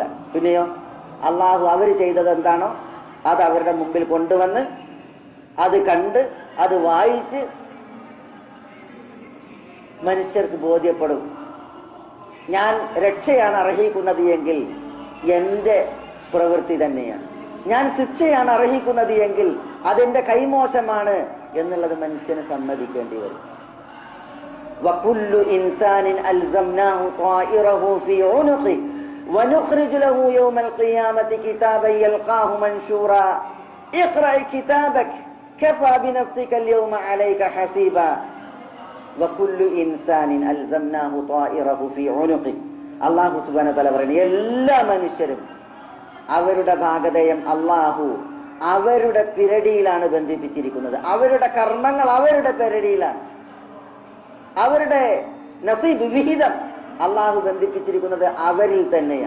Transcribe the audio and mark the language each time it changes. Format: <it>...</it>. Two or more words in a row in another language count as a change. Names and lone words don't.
<ml>പിന്നെയോ അള്ളാഹു അവർ ചെയ്തത് എന്താണോ അത് അവരുടെ മുമ്പിൽ കൊണ്ടുവന്ന് അത് കണ്ട് അത് വായിച്ച് മനുഷ്യർക്ക് ബോധ്യപ്പെടും. ഞാൻ രക്ഷയാണ് അർഹിക്കുന്നത് എങ്കിൽ എന്റെ പ്രവൃത്തി തന്നെയാണ്, ഞാൻ ശിക്ഷയാണ് അർഹിക്കുന്നത് എങ്കിൽ അതെന്റെ കൈമോശമാണ് എന്നുള്ളത് മനുഷ്യന് സമ്മതിക്കേണ്ടി വരും.</ml> <ar>وَكُلُّ إِنسَانٍ أَلْزَمْنَاهُ طَائِرَهُ فِي عُنُقِهِ وَنُخْرِجُ لَهُ يَوْمَ الْقِيَامَةِ كِتَابًا يَلْقَاهُ مَنشُورًا اقْرَأْ كِتَابَكَ كَفَى بِنَفْسِكَ الْيَوْمَ عَلَيْكَ حَسِيبًا وَكُلُّ إِنسَانٍ أَلْزَمْنَاهُ طَائِرَهُ فِي عُنُقِهِ.</ar> <ml>അല്ലാഹു</ml> <ar>سبحانه وتعالى</ar> <ml>പറയുന്നു, എല്ലാ മനുഷ്യരും അവരുടെ ഭാഗധേയം അല്ലാഹു അവരുടെ പിരടിയിലാണ് ബന്ധിപ്പിച്ചിരിക്കുന്നത്. അവരുടെ കർമ്മങ്ങൾ അവരുടെ പിരടിയിലാണ്, അവരുടെ നസീബ് വിഹിതം അള്ളാഹു ബന്ധിപ്പിച്ചിരിക്കുന്നത് അവരിൽ തന്നെയാണ്.</ml>